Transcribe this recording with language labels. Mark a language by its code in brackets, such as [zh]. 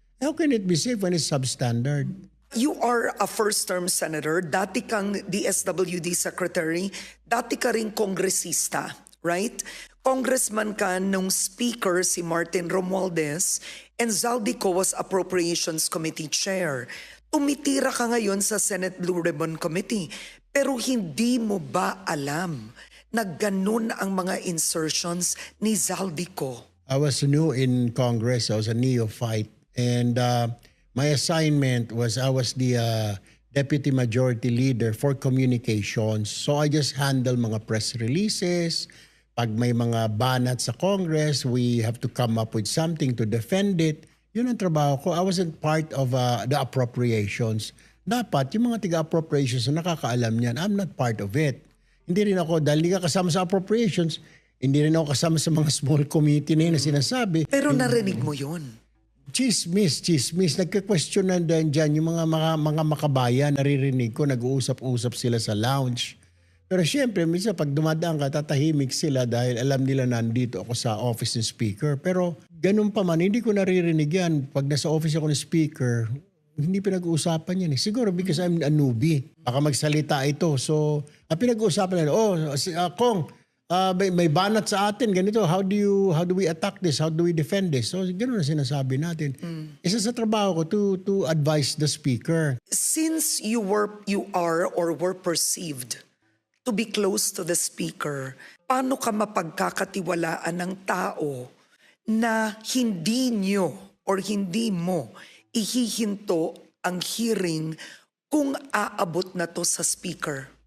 [en] How can it be safe when it's substandard? You are a first-term senator, [tl] dati kang DSWD secretary, dati ka ring kongresista, right? Congressman ka nung speaker [en] si Martin Romualdez and Zaldico was Appropriations Committee Chair. [tl] Tumitira ka ngayon sa Senate Blue Ribbon Committee, pero hindi mo ba alam na ganun ang mga insertions ni Zaldico? [en] I was new in Congress. I was a neophyte. And my assignment was I was the Deputy Majority Leader for Communications. So I just handle mga press releases. [tl] Pag may mga banat sa Congress, [en] we have to come up with something to defend it. [tl] Yun ang trabaho ko. [en] I wasn't part of the appropriations. [tl] Dapat yung mga tiga-appropriations na nakakaalam niyan, [en] I'm not part of it. [tl] Hindi rin ako, dahil hindi ka kasama sa appropriations, hindi rin ako kasama sa mga small committee na yun na sinasabi. Pero narinig mo yun. Chismis. Nagka-question na dyan yung mga makabayan, naririnig ko, nag-uusap-usap sila sa lounge. Pero syempre, minsan pag dumadaan ka, tatahimik sila dahil alam nila nandito ako sa office ng speaker. Pero ganun pa man, hindi ko naririnig yan. Pag nasa office ako ng speaker, hindi pinag-uusapan yan eh. Siguro [en] because I'm a newbie. [tl] Baka magsalita ito. So, ang pinag-uusapan nila, Kong, may banat sa atin, ganito. [en] How do we attack this? How do we defend this? [tl] So, gano'n na sinasabi natin. Isa sa trabaho ko [en] to advise the speaker. Since you are or were perceived to be close to the speaker, [tl] paano ka mapagkakatiwalaan ng tao na hindi nyo or hindi mo ihihinto ang hearing kung aabot na to sa speaker?